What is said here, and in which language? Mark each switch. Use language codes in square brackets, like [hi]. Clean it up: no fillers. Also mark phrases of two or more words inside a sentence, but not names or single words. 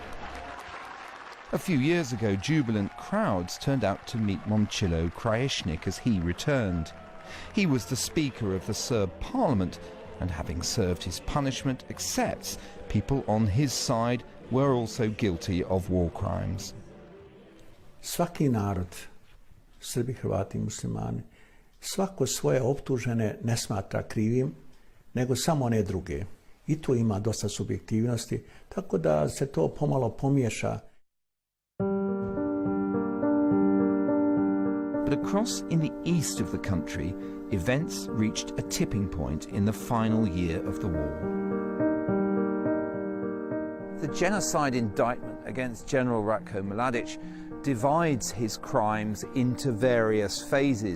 [en] A few years ago, jubilant crowds turned out to meet Momcilo Krajisnik as he returned. He was the Speaker of the Serb Parliament and, having served his punishment, accepts people on his side were also guilty of war crimes. [sr] Svaki narod, Srbi, Hrvati, Muslimani, svako svoje optužene ne smatra krivim, nego samo one druge. I tu ima dosta subjektivnosti, tako da se to pomalo pomiješa. [en] But across in the east of the country, events reached a tipping point in the final year of the war. The genocide indictment against General Ratku Mladić divides his crimes into various phases.